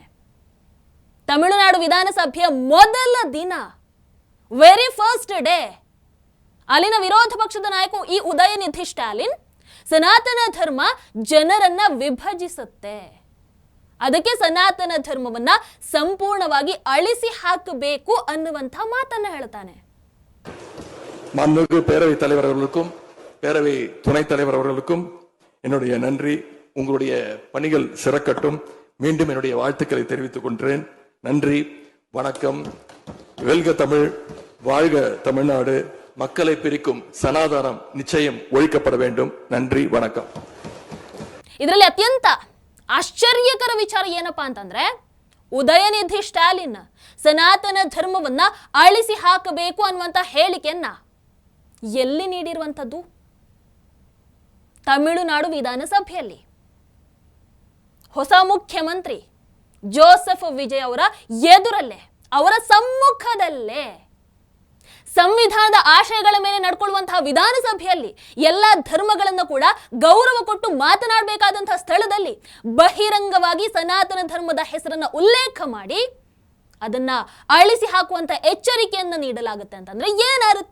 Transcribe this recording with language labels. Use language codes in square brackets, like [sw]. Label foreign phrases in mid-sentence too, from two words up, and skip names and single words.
[kn] ತಮಿಳುನಾಡು ವಿಧಾನಸಭೆಯ ಮೊದಲ ದಿನ, [en] very first day, [kn] ಅಲ್ಲಿನ ವಿರೋಧ ಪಕ್ಷದ ನಾಯಕ ಈ ಉದಯನಿಧಿ ಸ್ಟಾಲಿನ್ ಸನಾತನ ಧರ್ಮ ಜನರನ್ನ ವಿಭಜಿಸುತ್ತೆ, ಅದಕ್ಕೆ ಸನಾತನ ಧರ್ಮವನ್ನ ಸಂಪೂರ್ಣವಾಗಿ ಅಳಿಸಿ ಹಾಕಬೇಕು ಅನ್ನುವಂಥ ಮಾತನ್ನ ಹೇಳ್ತಾನೆ. [ta] மாண்புமிகு பேரவை தலைவர் அவர்களுக்கும் பேரவை துணைத் தலைவர் அவர்களுக்கும் என்னுடைய நன்றி. உங்களுடைய பணிகள் சிறக்கட்டும். மீண்டும் என்னுடைய வாழ்த்துக்களை தெரிவித்துக் கொள்கிறேன். நன்றி, வணக்கம். வெல்க தமிழ், வாழ்க தமிழ்நாடு. மக்களை பிரிக்கும் சனாதனம் நிச்சயம் ஒழிக்கப்பட வேண்டும். நன்றி, வணக்கம். [kn] ಇದರಲ್ಲಿ ಅತ್ಯಂತ ಆಶ್ಚರ್ಯಕರ ವಿಚಾರ ಏನಪ್ಪಾ ಅಂತಂದ್ರೆ, ಉದಯನಿಧಿ ಸ್ಟಾಲಿನ್ ಸನಾತನ ಧರ್ಮವನ್ನ ಅಳಿಸಿ ಹಾಕಬೇಕು ಅನ್ನುವಂತ ಹೇಳಿಕೆಯನ್ನ ಎಲ್ಲಿ ನೀಡಿರುವಂಥದ್ದು? ತಮಿಳುನಾಡು ವಿಧಾನಸಭೆಯಲ್ಲಿ ಹೊಸ ಮುಖ್ಯಮಂತ್ರಿ ಜೋಸೆಫ್ ವಿಜಯ್ ಅವರ ಎದುರಲ್ಲೇ, ಅವರ ಸಮ್ಮುಖದಲ್ಲೇ, ಸಂವಿಧಾನದ ಆಶಯಗಳ ಮೇಲೆ ನಡ್ಕೊಳ್ಳುವಂತಹ ವಿಧಾನಸಭೆಯಲ್ಲಿ, ಎಲ್ಲ ಧರ್ಮಗಳನ್ನು ಕೂಡ ಗೌರವ ಕೊಟ್ಟು ಮಾತನಾಡಬೇಕಾದಂತಹ ಸ್ಥಳದಲ್ಲಿ ಬಹಿರಂಗವಾಗಿ ಸನಾತನ ಧರ್ಮದ ಹೆಸರನ್ನ ಉಲ್ಲೇಖ ಮಾಡಿ ಅದನ್ನ ಅಳಿಸಿ ಹಾಕುವಂತ ಎಚ್ಚರಿಕೆಯನ್ನ ನೀಡಲಾಗುತ್ತೆ ಅಂತಂದ್ರೆ ಏನರ್ಥ?